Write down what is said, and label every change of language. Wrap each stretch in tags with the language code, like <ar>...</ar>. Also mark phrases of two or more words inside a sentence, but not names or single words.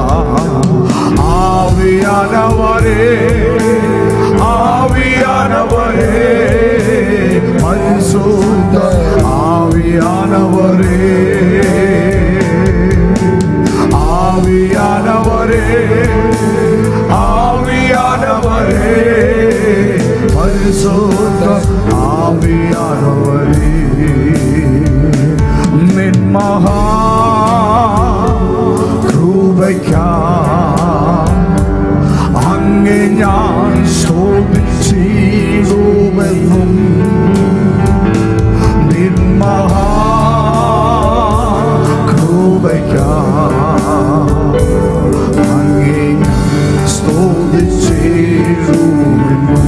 <ta>ஆவியானவரே ஆவியானவரே பரிசுத்த ஆவியானவரே ஆவியானவரே ஆவியானவரே பரிசுத்த ஆவியானவரே</ta> <ml>നിൻ മഹാ കൃപയ്ക്കായി അങ്ങേ ഞാൻ ശോഭിച്ചിടുമെന്നും നിൻ മഹാ കൃപയ്ക്കായി അങ്ങേ സ്തുതിച്ചിടുമെന്നും.</ml>